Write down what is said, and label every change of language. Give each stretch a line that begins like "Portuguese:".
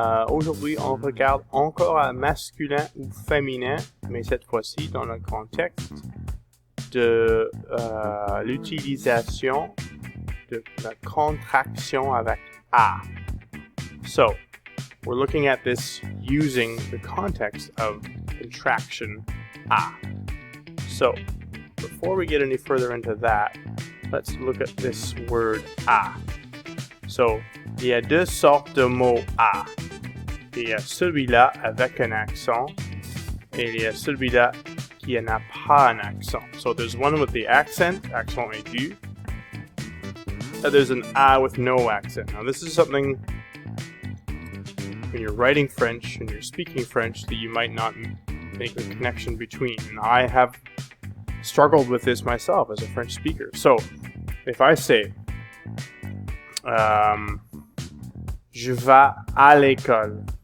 French: Aujourd'hui, on regarde encore à masculin ou féminin, mais cette fois-ci dans le contexte de l'utilisation de la contraction avec a.
English: So, we're looking at this using the context of contraction a. So, before we get any further into that, let's look at this word a.
French: So, il y a deux sortes de mots a. Il y a celui-là avec un accent et il y a celui-là qui n'a pas un accent.
English: So, there's one with the accent aigu, and there's an a with no accent. Now, this is something when you're writing French and you're speaking French that you might not make the connection between. And I have struggled with this myself as a French speaker. So, if I say,
French: je vais à l'école.